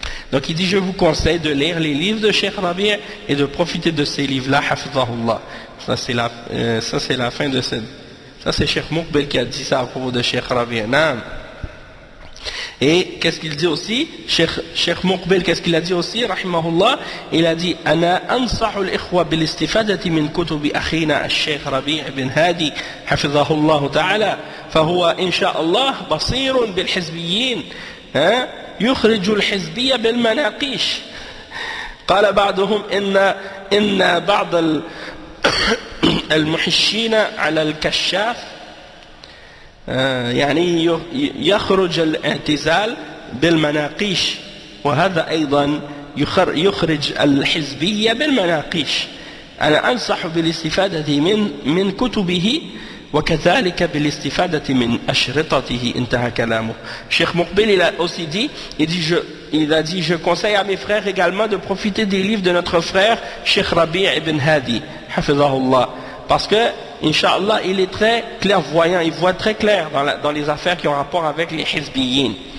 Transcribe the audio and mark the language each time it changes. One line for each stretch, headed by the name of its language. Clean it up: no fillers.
French: Donc il dit, je vous conseille de lire les livres de Cheikh Rabi' et de profiter de ces livres-là, hafizahullah. Ça c'est la fin de cette... Ça c'est Cheikh Muqbil qui a dit ça à propos de Cheikh Rabi'. Et qu'est-ce qu'il dit aussi? Cheikh Muqbil, qu'est-ce qu'il a dit aussi, rahimahullah? Il a dit
Arabic: أنا أنصح الإخوة بالاستفادة من كتب أخينا الشيخ ربيع بن هادي حفظه الله تعالى فهو إن شاء الله بصير بالحزبيين يخرج الحزبية بالمناقيش. قال بعضهم إن بعض المحشين على الكشاف يعني يخرج الاعتزال بالمناقيش وهذا أيضا يخرج الحزبية بالمناقيش. أنا أنصح بالاستفادة من كتبه وكذلك بالاستفادة من أشرطته. انتهى كلامه.
French: Cheikh Muqbil il a aussi dit, je conseille à mes frères également de profiter des livres de notre frère Cheikh Rabi' ibn Hadi hafizahullah, parce que Inch'Allah, il est très clairvoyant, il voit très clair dans les affaires qui ont rapport avec les hizbiyin.